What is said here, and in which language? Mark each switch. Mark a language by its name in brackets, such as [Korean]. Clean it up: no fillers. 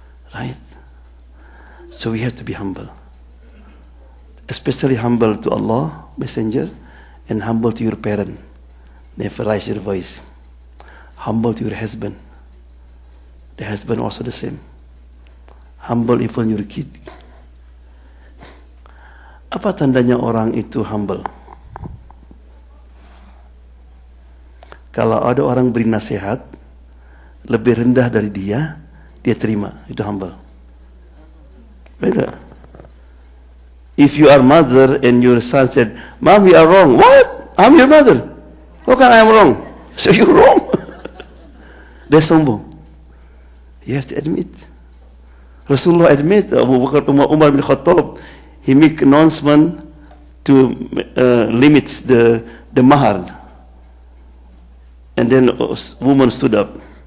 [English] Right? So we have to be humble. Especially humble to Allah, Messenger, and humble to your parent. Never raise your voice. Humble to your husband. The husband also the same. Humble even your kid. [Indonesian] Apa tandanya orang itu humble? Kalau ada orang beri nasihat lebih rendah dari dia, dia terima. Itu humble. Betul? [English] If you are mother and your son said, "Mom, you are wrong." What? I'm your mother. How can I am wrong? So you're wrong. [Indonesian] Dia sombong. [English] You have to admit. Rasulullah admit, Abu Bakar Umar bin Khattab, he make announcement to limit the mahar. And then a woman stood up.